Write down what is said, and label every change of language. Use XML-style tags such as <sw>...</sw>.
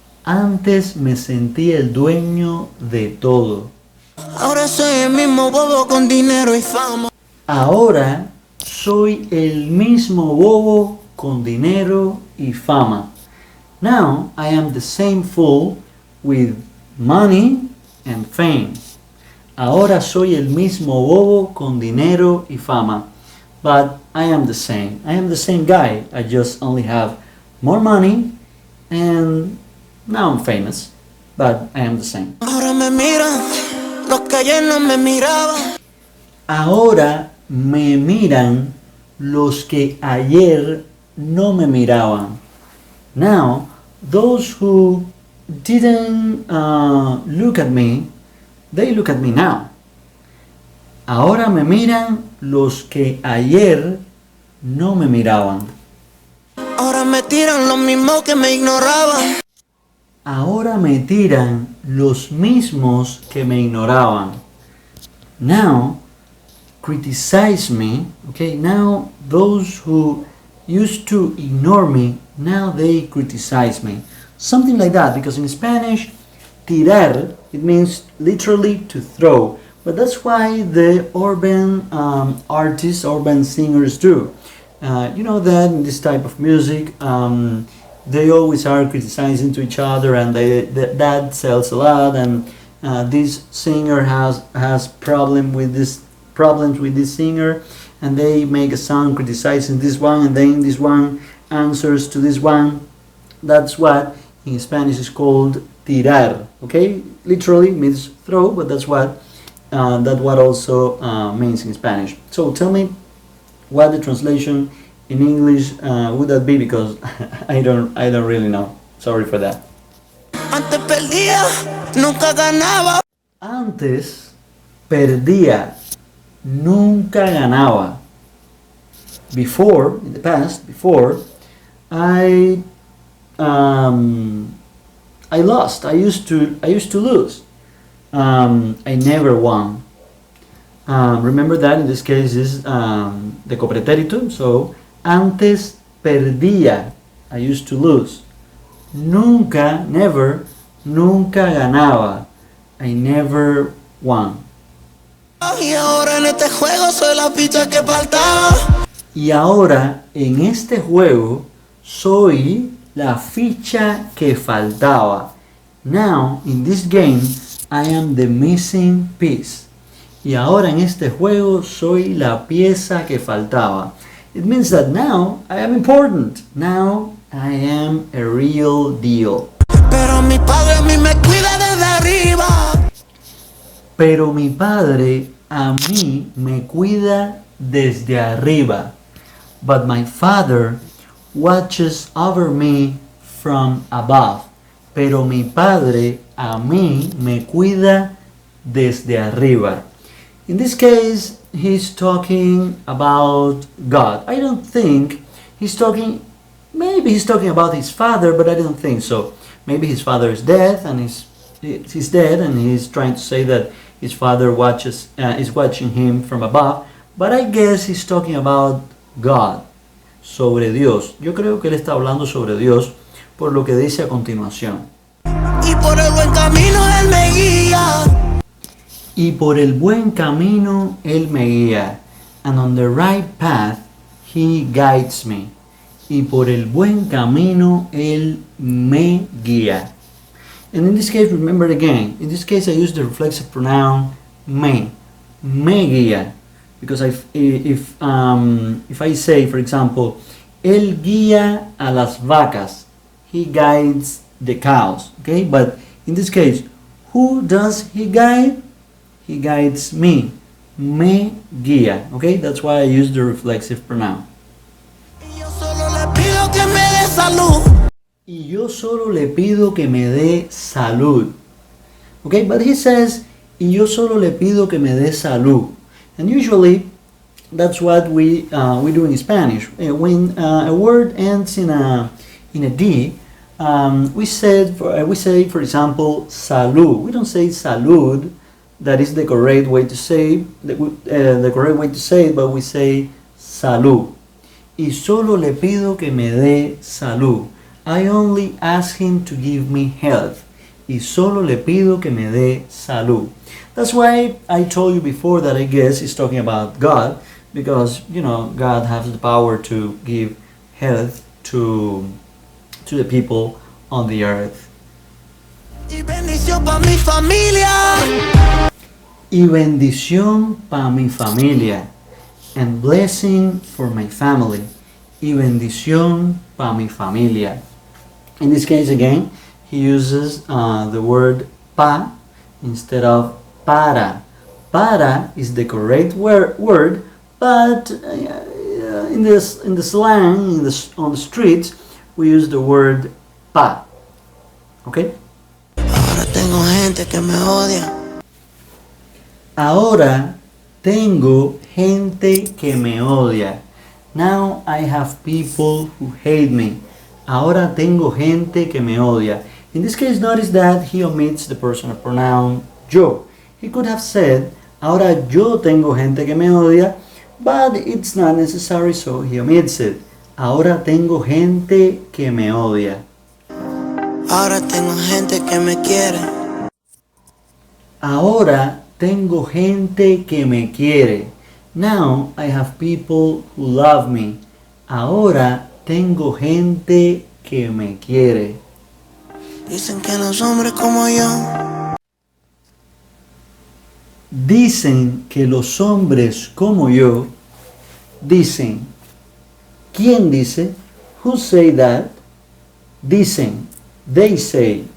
<es>Antes me sentía el dueño de todo. Ahora soy el mismo bobo con dinero y fama. Ahora soy el mismo bobo con dinero y fama.</es> <en>Now I am the same fool with money and fame.</en> <es>Ahora soy el mismo bobo con dinero y fama.</es> <en>But I am the same. I am the same guy. I just only have more money and now I'm famous. But I am the same.</en> <es>Ahora me miran los que ayer no me miraban. Ahora me miran los que ayer no me miraban.</es> <en>Now, those who didn't look at me, they look at me now.</en> <es>Ahora me miran los que ayer no me miraban. Ahora me tiran los mismos que me ignoraban. Ahora me tiran los mismos que me ignoraban.</es> <en>Now, criticize me. Okay, now those who used to ignore me, now they criticize me. Something like that, because in Spanish, tirar, it means literally to throw. But that's why the urban artists, urban singers do. You know that in this type of music, they always are criticizing to each other, and that sells a lot. And this singer has problems with this singer, and they make a song criticizing this one, and then this one answers to this one. That's what in Spanish is called tirar. Okay, literally means throw, but that's what also means in Spanish. So tell me what the translation in English would that be? Because I don't really know. Sorry for that.</en> <es>Antes perdía, nunca ganaba. Antes perdía, nunca ganaba.</es> <en>Before, in the past, before, I lost. I used to lose. I never won. Remember that in this case is the copretéritum. So</en> <es>antes perdía.</es> <en>I used to lose.</en> <es>Nunca,</es> <en>never,</en> <es>nunca ganaba.</es> <en>I never won.</en> <es>Y ahora en este juego soy la ficha que faltaba. Y ahora en este juego soy la ficha que faltaba.</es> <en>Now in this game I am the missing piece.</en> <es>Y ahora en este juego soy la pieza que faltaba.</es> <en>It means that now I am important. Now I am a real deal.</en> <es>Pero mi padre a mí me cuida desde arriba. Pero mi padre a mí me cuida desde arriba.</es> <en>But my father watches over me from above.</en> <es>Pero mi padre a mí me cuida desde arriba.</es> <en>In this case, he's talking about God. I don't think he's talking, maybe he's talking about his father, but I don't think so. Maybe his father is dead and he's dead and he's trying to say that his father is watching him from above. But I guess he's talking about God,</en> <es>sobre Dios. Yo creo que él está hablando sobre Dios por lo que dice a continuación. Y por el buen camino él me guía. Y por el buen camino él me guía.</es> <en>And on the right path he guides me.</en> <es>Y por el buen camino él me guía.</es> <en>And in this case, remember again, in this case I use the reflexive pronoun</en> <es>me guía.</es> <en>Because if I say, for example,</en> <es>él guía a las vacas,</es> <en>he guides the cows, okay? But in this case, who does he guide? He guides</en> <es>me guía,</es> <en>okay? That's why I use the reflexive pronoun.</en> <es>Y yo solo le pido que me dé salud. Y yo solo le pido que me dé salud.</es> <en>Okay, but he says,</en> <es>y yo solo le pido que me dé salud.</es> <en>And usually, that's what we do in Spanish. When a word ends in a D, we say, for example, salud. We don't say salud. That is the correct way to say the correct way to say it, but we say salud.</en> <es>Y solo le pido que me dé salud.</es> <en>I only ask him to give me health.</en> <es>Y solo le pido que me dé salud.</es> <en>That's why I told you before that I guess he's talking about God, because, you know, God has the power to give health to the people on the earth.</en> <es>Y bendición pa' mi familia. Y bendición para mi familia.</es> <en>And blessing for my family.</en> <es>Y bendición para mi familia.</es> <en>In this case again, he uses the word pa instead of para. Para is the correct word, but in the slang, on the streets, we use the word pa. Okay?</en> <es>Ahora tengo gente que me odia. Ahora tengo gente que me odia.</es> <en>Now I have people who hate me.</en> <es>Ahora tengo gente que me odia.</es> <en>In this case, notice that he omits the personal pronoun yo. He could have said,</en> <es>ahora yo tengo gente que me odia,</es> <en>but it's not necessary, so he omits it.</en> <es>Ahora tengo gente que me odia. Ahora tengo gente que me quiere. Ahora tengo gente que me quiere. Now I have people who love me. Ahora tengo gente que me quiere. Dicen que los hombres como yo. Dicen que los hombres como yo. Dicen. ¿Quién dice?</es> <en>Who say that?</en> <es>Dicen.</es> <en>They say.</en>